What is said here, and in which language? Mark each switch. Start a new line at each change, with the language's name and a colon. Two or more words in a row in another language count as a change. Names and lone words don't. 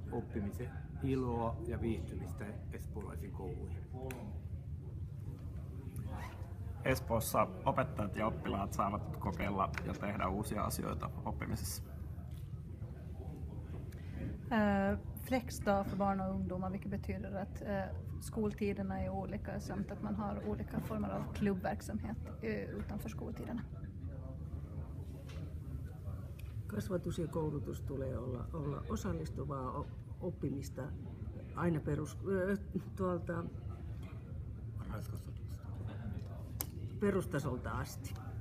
Finnish: oppimisen iloa ja viihtymistä espoolaisiin kouluihin. Espoossa opettajat ja oppilaat saavat kokeilla ja tehdä uusia asioita oppimisessa.
Swedish: Flexdag för barn och ungdomar, vilket betyder att skoltiderna är olika samt att man har olika former av klubbverksamhet utanför skoltiderna.
Finnish: Kasvatus ja koulutus tulee olla osallistuvaa oppimista aina perustasolta asti.